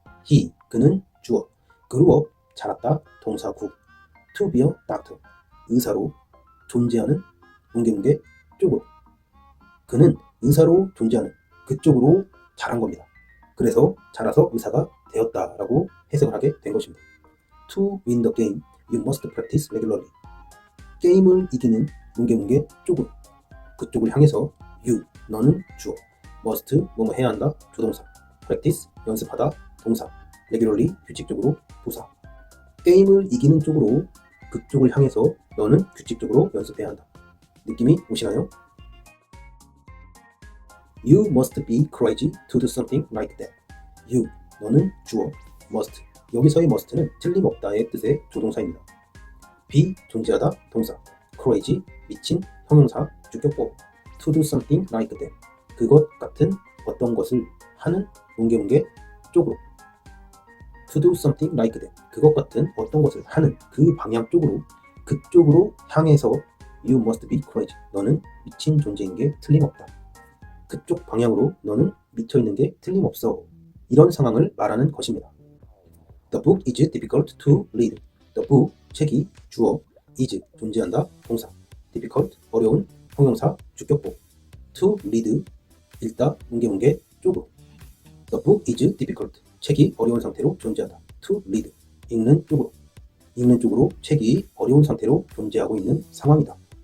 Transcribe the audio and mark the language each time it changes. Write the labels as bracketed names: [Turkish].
[Korean] He, 그는 주어, [English] grew up, [Korean] 자랐다, 동사 구, [English] to be a doctor, [Korean] 의사로, 존재하는, 뭉게뭉게, 쪽으로. 그는 의사로 존재하는 그쪽으로 자란 겁니다. 그래서 자라서 의사가 되었다라고 해석을 하게 된 것입니다. [English] To win the game, you must practice regularly. [Korean] 게임을 이기는 뭉게뭉게 쪽으로, 그쪽을 향해서 you, 너는 주어, must, 뭐뭐 해야 한다, 조동사, practice, 연습하다, 동사, regularly, 규칙적으로, 부사. 게임을 이기는 쪽으로, 그쪽을 향해서 너는 규칙적으로 연습해야 한다. 느낌이 오시나요? [English] You must be crazy to do something like that. [Korean] You, 너는 주어, must. 여기서의 must는 틀림없다의 뜻의 조동사입니다. be, 존재하다, 동사. crazy, 미친, 형용사, 주격법. [English] to do something like that. [Korean] 그것 같은 어떤 것을 하는 문계문계 쪽으로. [English] to do something like that. [Korean] 그것 같은 어떤 것을 하는 그 방향 쪽으로, 그쪽으로 향해서 [English] you must be crazy. [Korean] 너는 미친 존재인 게 틀림없다. 그쪽 방향으로 너는 미쳐있는 게 틀림없어. 이런 상황을 말하는 것입니다. [English] The book is difficult to read. [Korean] The book, 책이 주어, is, 존재한다, 동사. difficult, 어려운, 형용사, 주격법. [English] to read, [Korean] 읽다, 문계 쪽으로. [English] The book is difficult. [Korean] 책이 어려운 상태로 존재하다. [English] to read, [Korean] 읽는 쪽으로. 읽는 쪽으로 책이 어려운 상태로 존재하고 있는 상황이다.